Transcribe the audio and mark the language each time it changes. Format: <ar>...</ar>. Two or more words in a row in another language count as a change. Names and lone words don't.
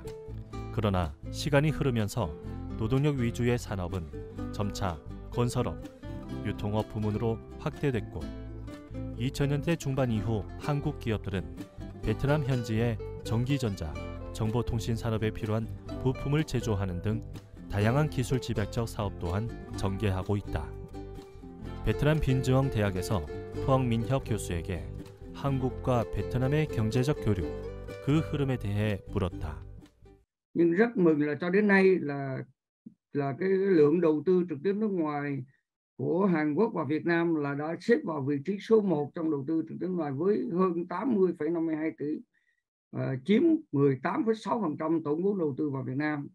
<ko>그러나 시간이 흐르면서 노동력 위주의 산업은 점차 건설업, 유통업 부문으로 확대됐고 2000년대 중반 이후 한국 기업들은 베트남 현지의 전기전자, 정보통신 산업에 필요한 부품을 제조하는 등 다양한 기술 집약적 사업 또한 전개하고 있다. 베트남 빈즈엉 대학에서 토엉민혁 교수에게 한국과 베트남의 경제적 교류, 그 흐름에 대해 물었다.</ko> <vi>Nhưng rất mừng là cho đến nay là cái lượng đầu tư trực tiếp nước ngoài của Hàn Quốc và Việt Nam là đã xếp vào vị trí số 1 trong đầu tư trực tiếp nước ngoài với hơn 80,52 tỷ, chiếm 18,6% tổng vốn đầu tư vào Việt Nam.</vi>